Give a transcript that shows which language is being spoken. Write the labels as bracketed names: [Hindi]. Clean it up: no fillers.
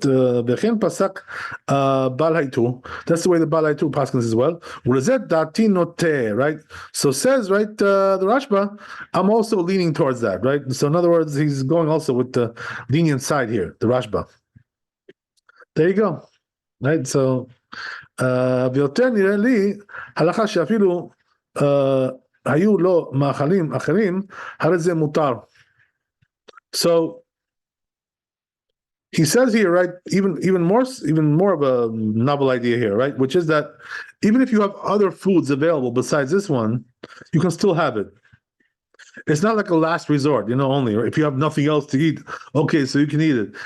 [English] That's the way the Baal Haitu paskins as well. Right? So says, right, the Rashba, I'm also leaning towards that, right? So in other words, he's going also with the lenient side here, the Rashba. There you go. Right? [Hebrew] So ויותר נראה לי הלכה שאפילו היו לו מאכלים אחרים, הרי זה מותר. [English] So he says here, right, even more of a novel idea here, right, which is that even if you have other foods available besides this one, you can still have it. It's not like a last resort, you know, only, or if you have nothing else to eat, okay, so you can eat it.